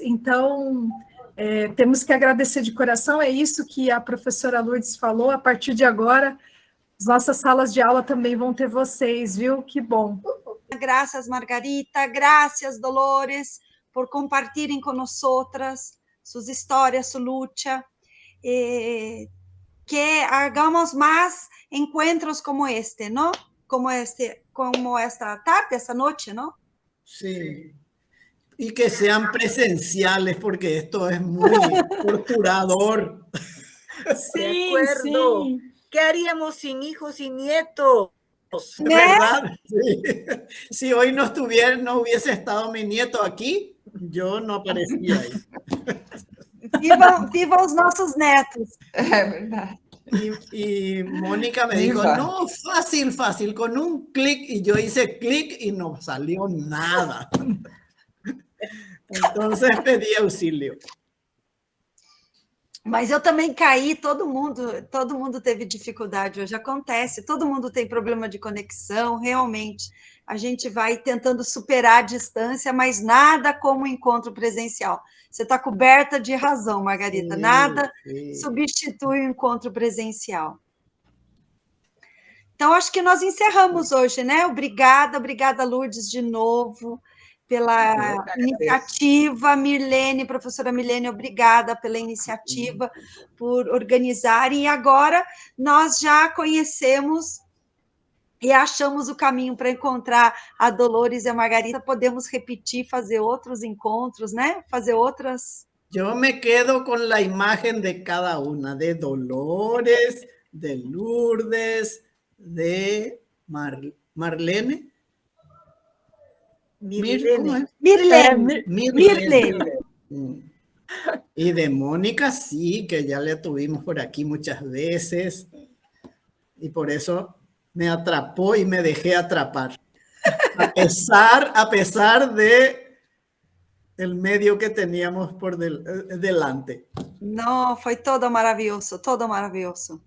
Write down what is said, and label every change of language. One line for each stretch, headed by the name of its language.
Portuguese: Então, temos que agradecer de coração. É isso que a professora Lourdes falou. A partir de agora, as nossas salas de aula também vão ter vocês, viu? Que bom. Graças, Margarita. Graças, Dolores, por compartilharem com nós outras suas histórias, sua luta.
Spanish: Que hagamos más encuentros como este, ¿no? Como esta tarde, esta noche, ¿no? Sí. Y que sean presenciales, porque esto es muy torturador.
Portuguese: Sim,
Spanish: De acuerdo.
Portuguese: sim.
Spanish: ¿Qué haríamos sin hijos y nietos? ¿Verdad? Sí. Si hoy no hubiese estado mi nieto aquí, yo no aparecía ahí.
Portuguese: Viva os nossos netos. É verdade.
Spanish: Y Mónica me dijo, no, fácil, con un clic, y yo hice clic y no salió nada. Entonces pedí auxilio.
Portuguese: Mas eu também caí, todo mundo teve dificuldade hoje, acontece, todo mundo tem problema de conexão, realmente. A gente vai tentando superar a distância, mas nada como o encontro presencial. Você está coberta de razão, Margarita, nada substitui o encontro presencial. Então, acho que nós encerramos hoje, né? Obrigada, Lourdes, de novo, pela iniciativa. Mirlene, professora Mirlene, obrigada pela iniciativa, por organizarem. E agora nós já conhecemos e achamos o caminho para encontrar a Dolores e a Margarita. Podemos repetir, fazer outros encontros, né? Fazer outras...
Spanish: Yo me quedo con la imagen de cada una, de Dolores, de Lourdes, de Marlene. Mirlene. Mirlene. Y de Mónica, sí, que ya la tuvimos por aquí muchas veces. Y por eso me atrapó y me dejé atrapar. A pesar de el medio que teníamos por delante.
Portuguese: Não, foi todo maravilhoso, todo maravilhoso.